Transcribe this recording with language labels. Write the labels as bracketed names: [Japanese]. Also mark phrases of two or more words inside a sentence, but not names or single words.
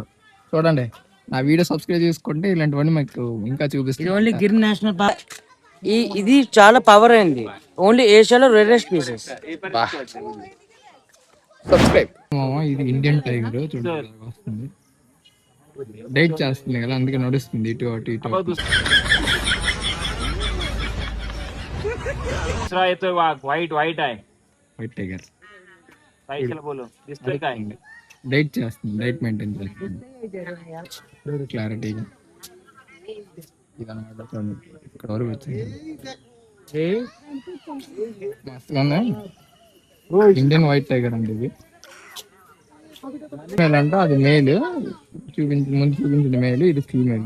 [Telugu] చూడండి, నా [English] video subscribe [Telugu] చేసుకుంటే ఇలాంటివన్నీ మీకు ఇంకా ఇది చూపిస్తాను. ఓన్లీ గిర్ నేషనల్ పార్క్. ఇది చాలా పవర్ అయింది. ఓన్లీ ఏషియాలో [English] rarest pieces. [Telugu] సబ్స్క్రైబ్. ఇది [English] Indian tiger [Telugu] చూడండి వస్తుంది, డైట్ చేస్తుంది కదా, అందుకే నడుస్తుంది ఇటు అటు ఇటు. [English] white white [Hindi] है [English] white tiger [Hindi] सही से बोलो इस पे का है [Telugu] డైట్ చేస్తుంది, [English] diet maintain [Telugu] చేస్తుంది క్లారిటీగా. ఇదన్నమాట చూడండి, ఇక్కడ వరకు వచ్చింది. మస్తుగా ఉంది. [English] Indian white tiger [Telugu] అండి ఇది. మేల్ అంటే అది మేల్, ముందు చూపించిన మేల్, ఇది ఫీమేల్.